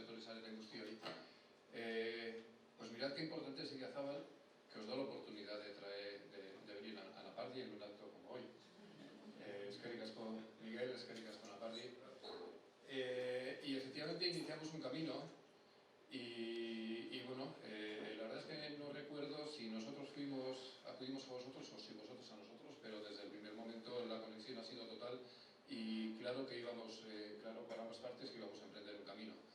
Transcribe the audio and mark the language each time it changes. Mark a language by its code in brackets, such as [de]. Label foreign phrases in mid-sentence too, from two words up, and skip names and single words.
[es] sale la industria hoy. Pues mirad qué importante es Idiazábal, que os da la oportunidad de venir a Napardi en un acto como hoy. [eu] Eskerrik asko Miguel, eskerrik asko Napardi. [es] Y efectivamente iniciamos un camino y bueno, la verdad es que no recuerdo si nosotros acudimos a vosotros o si vosotros a nosotros, pero desde el primer momento la conexión ha sido total y claro que íbamos, claro para ambas partes que íbamos a emprender un camino.